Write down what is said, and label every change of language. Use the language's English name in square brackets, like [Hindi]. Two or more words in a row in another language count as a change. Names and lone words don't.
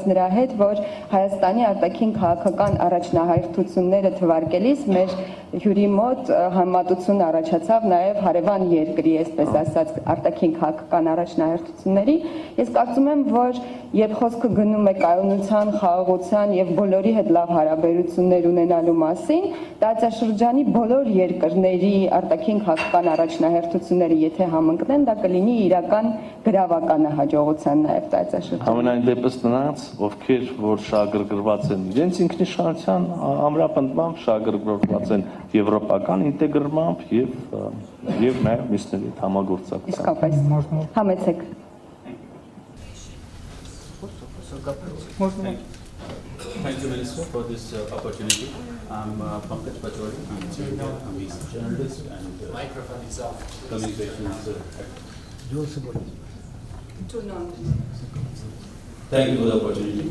[Armenian] նրա հետ, որ Հայաստանի արտաքին քաղաքական առաջնահերթությունները թվարկելիս մեր հյուրի մոտ համեմատություն առաջացավ նաև հարևան երկրի, այսպես ասած, արտաքին քաղաքական առաջնահերթությունների։ Ես կարծում եմ, որ երբ խոսքը գնում է կայունության, խաղաղության եւ բոլորի հետ լավ հարաբերություններ ունենալու մասին, տարածաշրջանի բոլոր երկրների արտաքին քաղաքական առաջնահերթությունները եթե համընկնեն, դա կլինի իրական գրավականը հաջողության նաև տարածաշրջանում։ Համենայն դեպս նրանց, ովքեր որ շահագրգռված են իրենց ինքնիշխանության ամրապնդմամբ, շահագրգռված են եվրոպական ինտեգրմամբ եւ նաեւ մյուսների համագործակցությամբ։ Իսկապես։ Համեցեք։ [English] Thank you, Minister, for this opportunity. I'm Pankaj Pachori. I'm a journalist and microphone is off. Communications. Thank you for the opportunity.